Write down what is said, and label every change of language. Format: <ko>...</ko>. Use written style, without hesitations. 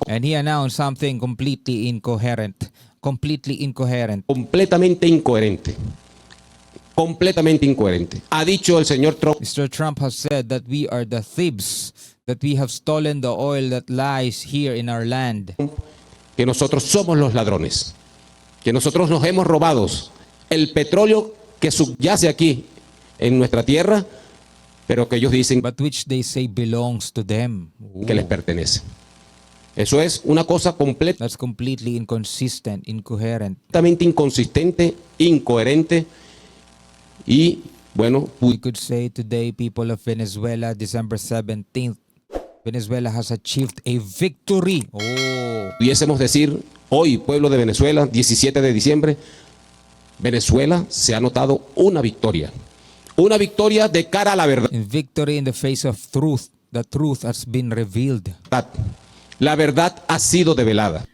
<en>And he announced something completely incoherent. Completely incoherent.</en> <es>completamente incoherente. Completamente incoherente. Ha dicho el señor Trump</es> <en>Mr. Trump has said that we are the thieves, that we have stolen the oil that lies here in our land.</en> <es>que nosotros somos los ladrones, que nosotros nos hemos robado el petróleo que subyace aquí en nuestra tierra, pero que ellos dicen</es> <en>But which they say belongs to them.</en> <es>que les pertenece. Eso es una cosa</es> <en>That's completely inconsistent, incoherent.</en> <es>completamente inconsistente, incoherente y, bueno,</es> <en>We could say today, people of Venezuela, December 17th, Venezuela has achieved a victory. Oh.</en> <es>pudiésemos decir hoy, pueblo de Venezuela, 17 de diciembre, Venezuela se ha notado una victoria de cara a la verdad.</es> <en>In victory in the face of truth. The truth has been revealed.</en> <es>La verdad ha sido develada.</es>